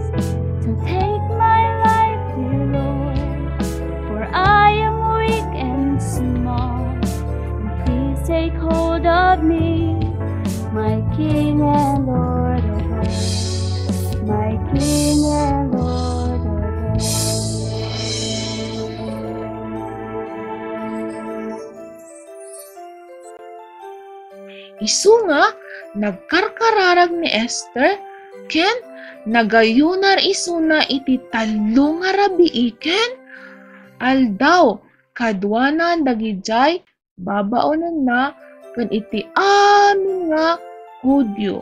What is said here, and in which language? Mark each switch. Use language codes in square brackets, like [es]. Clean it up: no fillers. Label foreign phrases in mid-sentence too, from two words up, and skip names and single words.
[en] So take my life, dear Lord, for I am weak and small. And please take hold of me, my King and Lord of all. My King and Lord of all. [ilo] Isu nga nagkarkararag ni Esther ken nagayunar isuna iti talo nga rabii ken aldaw kadwanan dagijay babaonan na ken iti amin nga Hudyo.